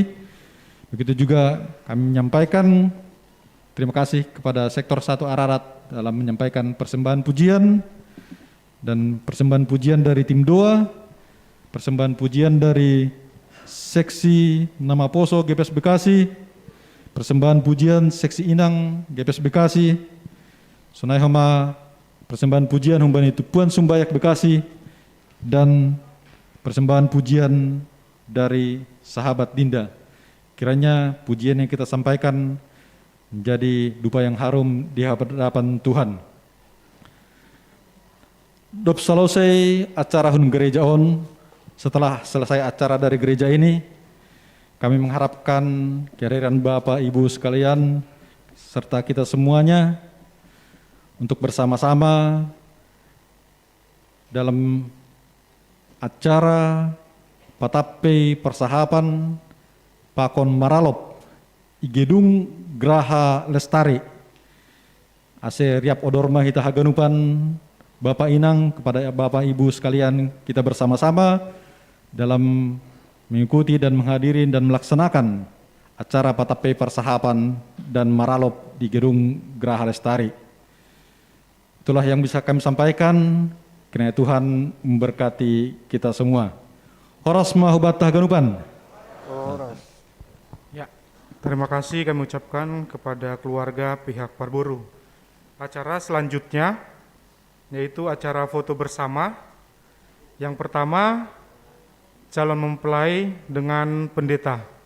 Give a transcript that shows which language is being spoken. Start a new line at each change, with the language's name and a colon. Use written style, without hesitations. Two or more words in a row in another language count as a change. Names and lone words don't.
Indonesian: Begitu juga kami menyampaikan terima kasih kepada Sektor 1 Ararat dalam menyampaikan persembahan pujian, dan persembahan pujian dari tim doa, persembahan pujian dari Seksi Nama Poso GPS Bekasi, persembahan pujian Seksi Inang GPS Bekasi, Sunai Homa, persembahan pujian Humbani Tupuan Sumbayak Bekasi, dan persembahan pujian dari sahabat Dinda. Kiranya pujian yang kita sampaikan menjadi dupa yang harum di hadapan Tuhan.
Batak Simalungun: Dop selesai acara hun gereja on,
Indonesian: setelah selesai acara dari gereja ini, kami mengharapkan kehadiran Bapak Ibu sekalian serta kita semuanya untuk bersama-sama dalam acara
Batak Simalungun: Patape Persahapan Pakon Maralop i Gedung Graha Lestari ase riap odorma hita haganupan Bapak Inang,
Indonesian: kepada Bapak Ibu sekalian, kita bersama-sama dalam mengikuti dan menghadiri dan melaksanakan acara Patape Persahapan dan Maralop di Gedung Graha Lestari. Itulah yang bisa kami sampaikan. Kiranya Tuhan memberkati kita semua.
Batak Simalungun: Horas mahubat haganupan.
Indonesian: Ya, terima kasih kami ucapkan kepada keluarga pihak Parboru. Acara selanjutnya yaitu acara foto bersama. Yang pertama, calon mempelai dengan pendeta.